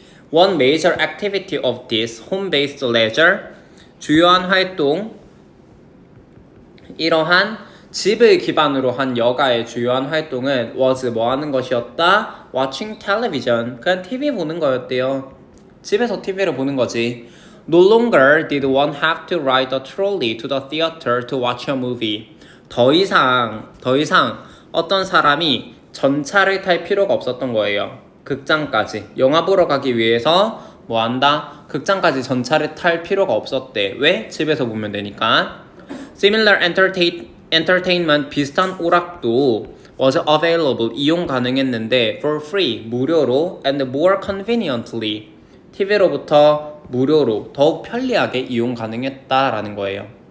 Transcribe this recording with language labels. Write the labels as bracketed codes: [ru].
[en] One major activity of this home-based leisure, [ko] 주요한 활동, 이러한 집을 기반으로 한 여가의 주요한 활동은 [en] was [ko] 하는 것이었다? [en] Watching television, [ko] 그냥 TV 보는 거였대요. 집에서 TV를 보는 거지. [en] No longer did one have to ride a trolley to the theater to watch a movie. [ko] 더 이상 어떤 사람이 전차를 탈 필요가 없었던 거예요. 극장까지 영화 보러 가기 위해서 극장까지 전차를 탈 필요가 없었대. 왜? 집에서 보면 되니까. [en] Similar entertainment, [ko] 비슷한 오락도 [en] was available, [ko] 이용 가능했는데 [en] for free, [ko] 무료로 [en] and more conveniently, [ko] TV로부터 무료로 더욱 편리하게 이용 가능했다라는 거예요.